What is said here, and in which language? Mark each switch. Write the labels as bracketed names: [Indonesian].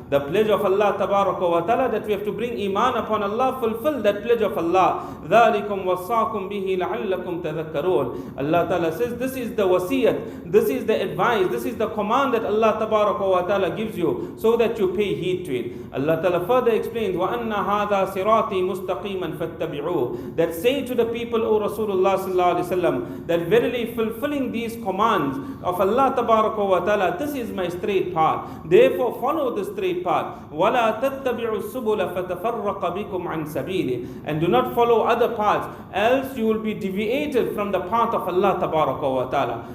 [English] The pledge of Allah Ta'ala, that we have to bring iman upon Allah, fulfill that pledge of Allah. [Arabic] ذَلِكُمْ وَصَّاكُمْ بِهِ لَعَلَّكُمْ تَذَكَّرُونَ. [English] Allah Ta'ala says, this is the wasiyat, this is the advice, this is the command that Allah Ta'ala gives you, so that you pay heed to it. Allah Ta'ala further explains, [Arabic] وَأَنَّ هَذَا صِرَاطِي مُسْتَقِيمًا فَاتَّبِعُوهُ. [English] That say to the people, O Rasulullah Sallallahu Alaihi Wasallam, that verily fulfilling these commands of Allah Ta'ala, this is my straight path. Therefore follow the straight path. [Arabic] وَلَا تَتَّبِعُوا السُّبُلَ فَتَفَرَّقَ بِكُمْ عَنْ سَبِيلِهِ. [English] And do not follow other paths, else you will be deviated from the path of Allah Ta'ala.